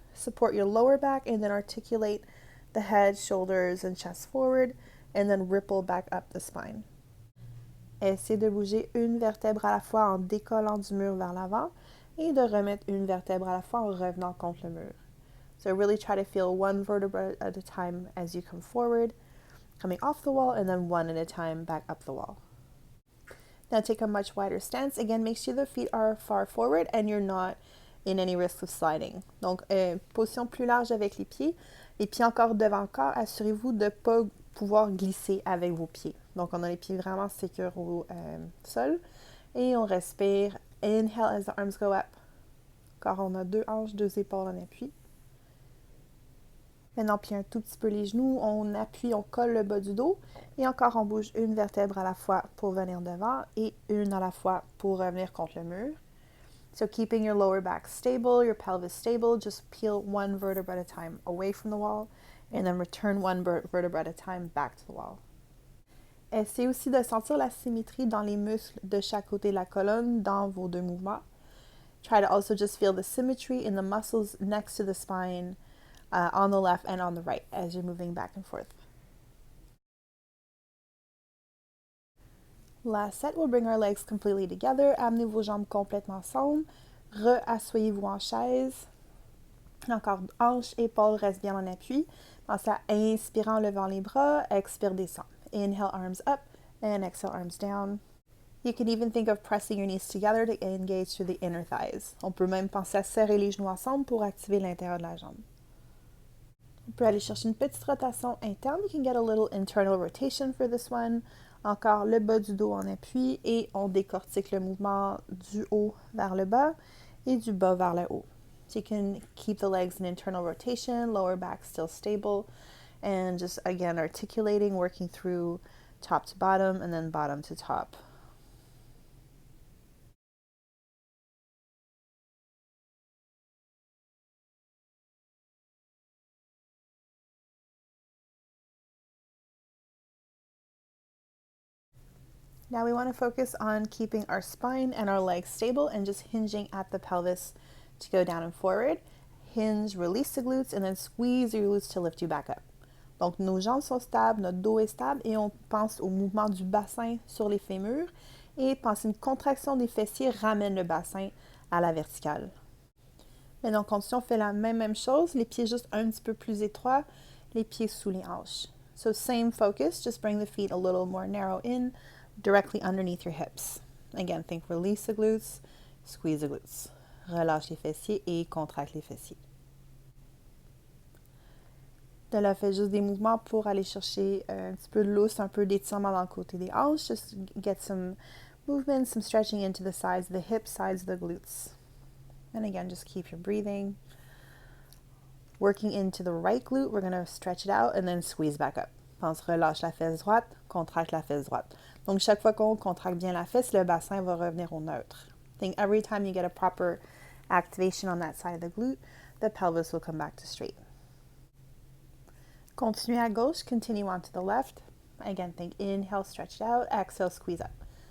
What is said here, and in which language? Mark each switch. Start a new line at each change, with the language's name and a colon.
English: Support your lower back and then articulate the head, shoulders, and chest forward. And then ripple back up the spine.
French: Essayez de bouger une vertèbre à la fois en décollant du mur vers l'avant et de remettre une vertèbre à la fois en revenant contre le mur.
English: So really try to feel one vertebra at a time as you come forward, coming off the wall, and then one at a time back up the wall. Now take a much wider stance. Again, make sure the feet are far forward and you're not in any risk of sliding.
French: Donc, position plus large avec les pieds encore devant le corps. Assurez-vous de ne pas pouvoir glisser avec vos pieds. Donc, on a les pieds vraiment sécures au sol. Et on respire.
English: Inhale as the arms go up.
French: Encore, on a 2 hanches, 2 épaules en appui. Maintenant, plie un tout petit peu les genoux. On appuie, on colle le bas du dos. Et encore, on bouge une vertèbre à la fois pour venir devant et une à la fois pour revenir contre le mur.
English: So keeping your lower back stable, your pelvis stable, just peel one vertebra at a time away from the wall. And then return one vertebra at a time back to the wall.
French: Essayez aussi de sentir la symétrie dans les muscles de chaque côté de la colonne dans vos 2 mouvements.
English: Try to also just feel the symmetry in the muscles next to the spine on the left and on the right as you're moving back and forth. Last set, we'll bring our legs completely together.
French: Amenez vos jambes complètement ensemble. Re-asseyez-vous en chaise. Encore hanches, épaules restent bien en appui. Pensez à inspirer en levant les bras, expire, descend.
English: Inhale, arms up, and exhale, arms down. You can even think of pressing your knees together to engage through the inner thighs.
French: On peut même penser à serrer les genoux ensemble pour activer l'intérieur de la jambe. On peut aller chercher une petite rotation interne.
English: You can get a little internal rotation for this one.
French: Encore le bas du dos en appui et on décortique le mouvement du haut vers le bas et du bas vers le haut.
English: So you can keep the legs in internal rotation, lower back still stable, and just again articulating, working through top to bottom and then bottom to top. Now we want to focus on keeping our spine and our legs stable and just hinging at the pelvis to go down and forward. Hinge, release the glutes, and then squeeze your glutes to lift you back up.
French: Donc, nos jambes sont stables, notre dos est stable et on pense au mouvement du bassin sur les fémurs et pense une contraction des fessiers ramène le bassin à la verticale. Maintenant, on continue, on fait la même chose, les pieds juste un petit peu plus étroits, les pieds sous les hanches.
English: So same focus, just bring the feet a little more narrow in, directly underneath your hips. Again, think release the glutes, squeeze the glutes.
French: Relâche les fessiers et contracte les fessiers. De là, faites juste des mouvements pour aller chercher un petit peu de lousse, un peu d'étirement dans le côté des hanches.
English: Just get some movement, some stretching into the sides of the hips, sides of the glutes. And again, just keep your breathing. Working into the right glute, we're going to stretch it out and then squeeze back up.
French: Pense, relâche la fesse droite, contracte la fesse droite. Donc, chaque fois qu'on contracte bien la fesse, le bassin va revenir au neutre.
English: think every time you get a proper activation on that side of the glute, the pelvis will come back to straight.
French: Continue à gauche,
English: continue on to the left. Again, think inhale, stretch it out, exhale, squeeze up.